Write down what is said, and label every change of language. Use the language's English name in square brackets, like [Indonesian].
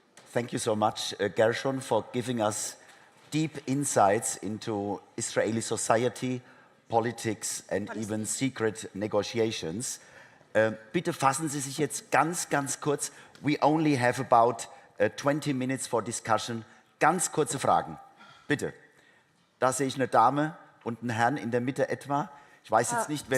[English] Thank you so much, Gershon, for giving us deep insights into Israeli society, politics, and even secret negotiations. [German] Bitte fassen Sie sich jetzt ganz kurz. [English] We only have about 20 minutes for discussion. [German] Ganz kurze Fragen. Bitte. Da sehe ich eine Dame und einen Herrn in der Mitte etwa. Ich weiß jetzt nicht, wer